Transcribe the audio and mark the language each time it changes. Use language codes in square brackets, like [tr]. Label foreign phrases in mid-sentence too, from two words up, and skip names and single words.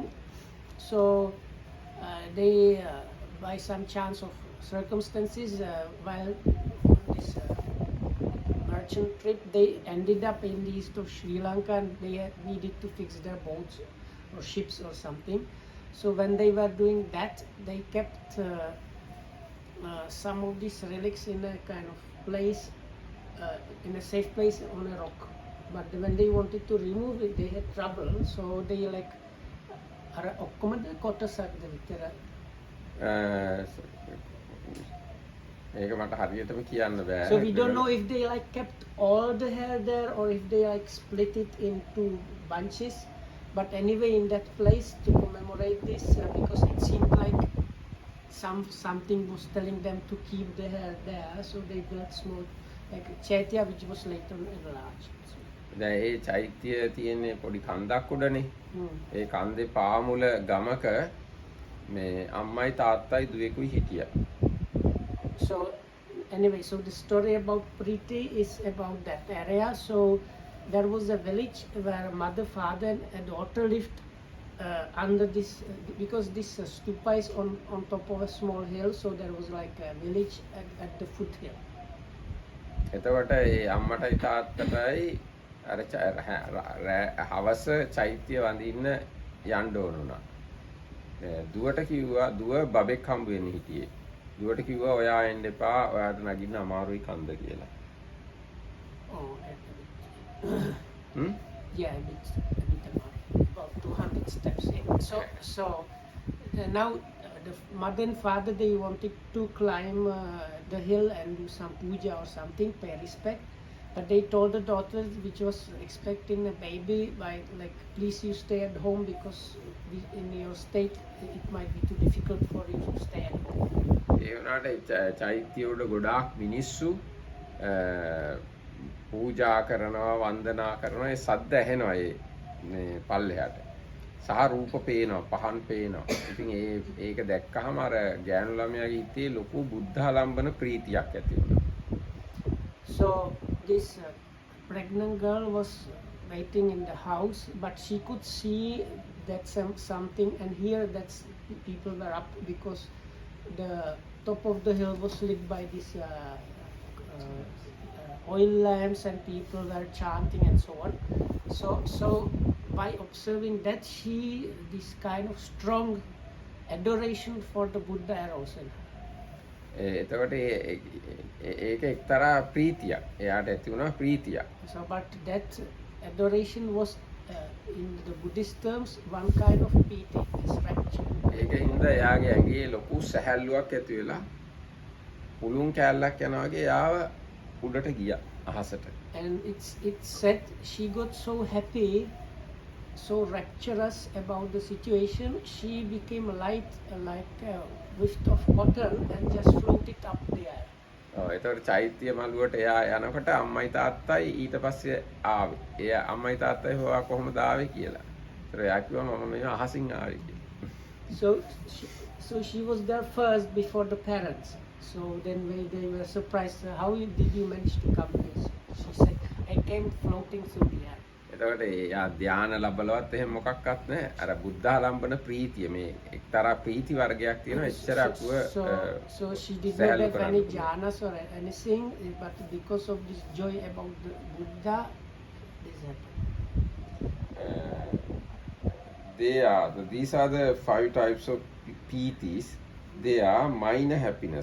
[en] So they, by some chance of circumstances, while this merchant trip, they ended up in the east of Sri Lanka, and they needed to fix their boats or ships or something. So when they were doing that, they kept some of these relics in a kind of place, in a safe place on a rock. But when they wanted to remove it, they had trouble. So they like [si] ඒක මට හරියටම කියන්න බෑ. [en] So we don't know if they like kept all the hair there, or if they like split it into bunches. But anyway, in that place, to commemorate this, because it seemed like something was telling them to keep the hair there, so they built small like chaitya, which was later enlarged. [si] දැන් ඒ චෛත්‍යය තියෙන්නේ පොඩි කන්දක් උඩනේ. ඒ කන්දේ පාමුල ගමක මේ අම්මයි තාත්තයි දුවෙකුයි හිටියා. [en] So anyway, so the story about Priti is about that area. So there was a village where a mother, father, and a daughter lived under this, because this stupa is on top of a small hill. So there was like a village at the foothill. [si] එතකොට ඒ අම්මටයි තාත්තටයි අර හවස චෛත්‍ය වඳින්න යන්න ඕන වුණා. දුවට කිව්වා දුව බබෙක් හම්බ වෙන්න හිටියේ. දුවට කිව්වා ඔයා එන්න එපා, ඔයාට නගින්න අමාරුයි කන්ද කියලා. [en] Oh, yeah, a bit about 200 steps in. So now the mother and father, they wanted to climb the hill and do some puja or something, pay respect. But they told the daughter, which was expecting a baby, by like, please you stay at home because in your state it might be too difficult for you to stay at home. [si] ඒ වුණාට චෛත්‍යවල ගොඩාක් මිනිස්සු පූජා කරනවා වන්දනා කරනවා ඒ සද්ද ඇහෙනවා ඒ මේ පල්ලෙහාට සහ රූප පේනවා පහන් පේනවා. ඉතින් ඒක දැක්කහම අර ගෑනු ළමයාගේ හිතේ ලොකු බුද්ධාලම්බන ප්‍රීතියක් ඇති වුණා. [en] So this pregnant girl was waiting in the house, but she could see that something and hear that people were up because the top of the hill was lit by this oil lamps and people were chanting and so on. So by observing that, this kind of strong adoration for the Buddha arose in her. [si] එතකොට ඒක එක්තරා ප්‍රීතියක්. එයාට ඇති වුණා ප්‍රීතියක්. [en] So but that adoration was in the Buddhist terms one kind of piti, rapture. [si] ඒකින්ද එයාගේ ඇඟේ ලොකු සැහැල්ලුවක් ඇති වෙලා පුළුන් කැලලක් යනවා වගේ යාව උඩට ගියා අහසට. [en] And it said she got so happy, so rapturous about the situation, she became light like a whiff of cotton and just floated up there. [si] එතකොට චෛත්‍ය මළුවට එයා යනකොට අම්මයි තාත්තයි ඊට පස්සේ ආවේ. එයා අම්මයි තාත්තයි හොයා කොහොමද ආවේ කියලා. ඒතර එයා කිව්වා මම මේ අහසින් ආවේ කියලා. [en] So she was there first before the parents. So then they were surprised, how did you manage to come here? She said, I came floating through the air. [si] එතකොට එයා ධානය ලැබලවත් එහෙම මොකක්වත් නැහැ. අර බුද්ධාලම්බන ප්‍රීතිය මේ එක්තරා ප්‍රීති වර්ගයක් තියෙනවා. එච්චරක්ව [en] So she did not have any jhanas or anything, but because of this joy about the Buddha, this happened. These are the 5 types of pitis. They are minor happiness.